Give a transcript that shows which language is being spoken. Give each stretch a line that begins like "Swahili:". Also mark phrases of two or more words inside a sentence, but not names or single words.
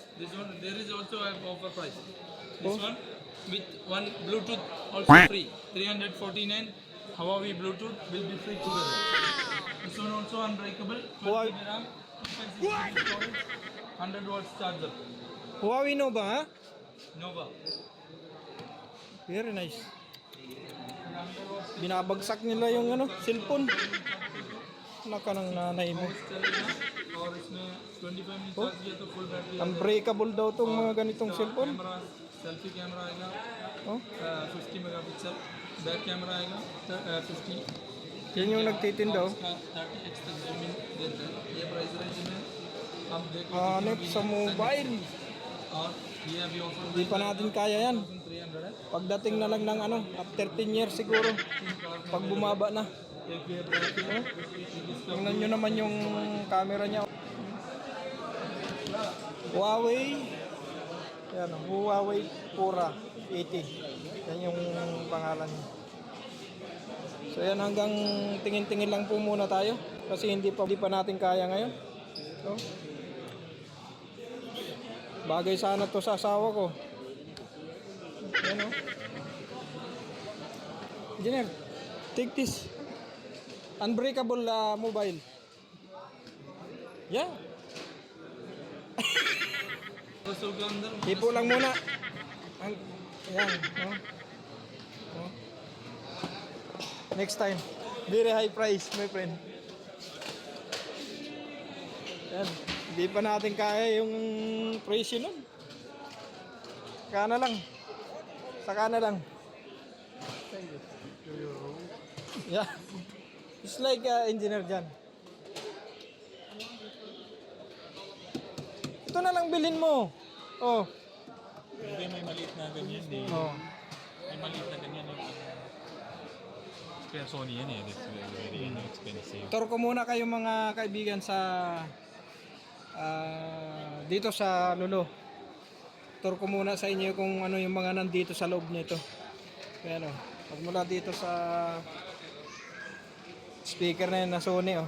English: This one there is also an offer price. This one with one Bluetooth also free. 349 Huawei Bluetooth will be free together. This one also unbreakable. 12 Huawei- GB RAM, 256 GB storage, 100 watts charger. Huawei Nova, ha? Nova. Very nice.
Filipino: Binabagsak nila yung ano, cellphone. Naka ng nanay mo.
Hindi: चलेगा और इसमें 25 मिनट चार्ज किया तो
English: full battery
Filipino: Unbreakable daw tong mga ganitong cellphone.
English: camera selfie camera
Hindi: आएगा Oh, 50
English: megapixel back camera
Hindi: आएगा 50
Filipino: yan yung nagtitinda, oh.
Hindi: 30x तक
English: zoom in
Hindi: देता है ये
English: price range
Hindi: में आप देखो
Filipino: Hanip sa mobile.
Hindi: और ये अभी ऑफर
Filipino: Hindi pa natin kaya yan.
Hindi: 300 है
Filipino: Pagdating na lang ng ano,
English: after 10 years
Filipino: siguro. Pag bumaba na.
Hindi: एक ये ब्लैक है
Filipino: Tingnan nyo naman yung camera niya. Huawei. Yan, Huawei Pura 80. Yan yung pangalan niya. So yan, hanggang tingin-tingin lang po muna tayo. Kasi hindi pa natin kaya ngayon. So, bagay sana to sa asawa ko. Yan o. Engineer,
English: take this. Unbreakable mobile. Yeah.
Hindi: रसों के अंदर
Filipino: Hipo lang muna. Ayan. Oh.
English: Oh. Next time. Very high price, my friend.
Filipino: Yan. Hindi pa natin kaya yung presyo nun. Saka na lang. Saka na lang.
English: Yeah. It's like engineer dyan.
Filipino: Ito na lang bilhin mo. Oh. Hindi, may maliit na ganyan eh. Oh. May maliit na ganyan eh. Kaya Sony yan eh.
English: That's very expensive.
Filipino: Tour ko muna kayo mga kaibigan sa dito sa Lolo. Tour ko muna sa inyo kung ano yung mga nandito sa loob nito. Kaya ano, pagmula dito sa speaker na yun na Sony oh.